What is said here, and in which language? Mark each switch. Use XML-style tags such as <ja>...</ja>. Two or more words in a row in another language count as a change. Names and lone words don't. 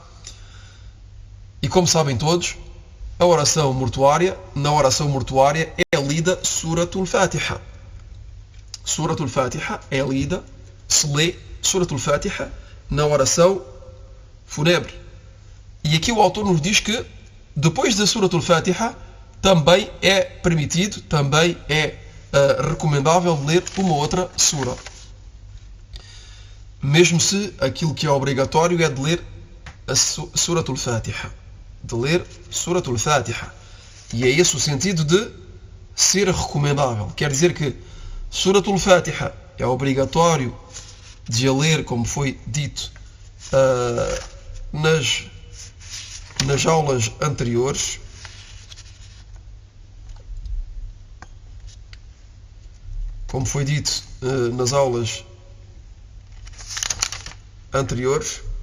<pt>E como sabem todos, na oração mortuária é lida Suratul Fatiha. Suratul Fatiha é lida, se lê Suratul Fatiha na oração fúnebre. E aqui o autor nos diz que depois da Surat al-Fatiha, também é permitido, também é recomendável ler uma outra sura. Mesmo se aquilo que é obrigatório é de ler a Surat al-Fatiha. De ler Surat al-Fatiha. E é esse o sentido de ser recomendável. Quer dizer que Surat al-Fatiha é obrigatório de a ler, como foi dito nas aulas anteriores. Como foi dito nas aulas anteriores.</pt>